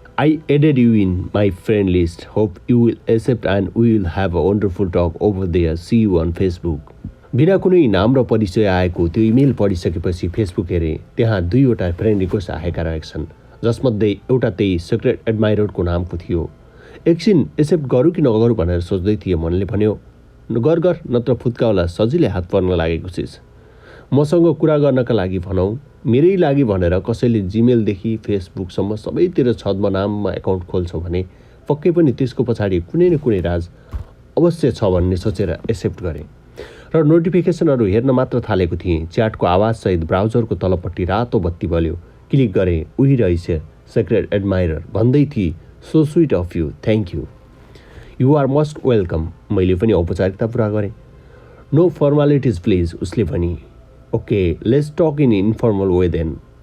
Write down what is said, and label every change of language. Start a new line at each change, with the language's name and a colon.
English: I added you in my friend list. Hope you will accept and we will have a wonderful talk over there. See you on Facebook.
Nepali: बिना कुनै नाम र परिचय आएको त्यो email पढिसकेपछि Facebook हेरेँ। त्यहाँ 2वटा फ्रेन्ड रिक्वेस्ट आएका रहेछन्, जसमध्ये एउटा त्यही सिक्रेट एडमायररको नामको थियो। एकछिन एक्सेप्ट गरौँ कि नगरौँ भनेर सोच्दै थिएँ। मनले भन्यो, गर नत्र फुत्काउला, सजिलै हात पर्न लागेको चिज। मसँग कुरा गर्नका लागि भनौँ, मेरै लागि भनेर कसैले जिमेलदेखि फेसबुकसम्म सबैतिर छद्मनाममा एकाउन्ट खोल्छ भने पक्कै पनि त्यसको पछाडि कुनै न कुनै राज अवश्य छ भन्ने सोचेर एक्सेप्ट गरेँ र नोटिफिकेसनहरू हेर्न मात्र थालेको थिएँ। च्याटको आवाजसहित ब्राउजरको तलपट्टि रातो बत्ती बल्यो। क्लिक गरेँ। उही रहेछ, सिक्रेट एडमायरर भन्दै थिए,
English: So sweet of you, thank you, you are most welcome.
Nepali: मैले पनि औपचारिकता पुरा गरेँ।
English: no formalities please,
Nepali: उसले भनी।
English: Okay, let's talk in informal way then.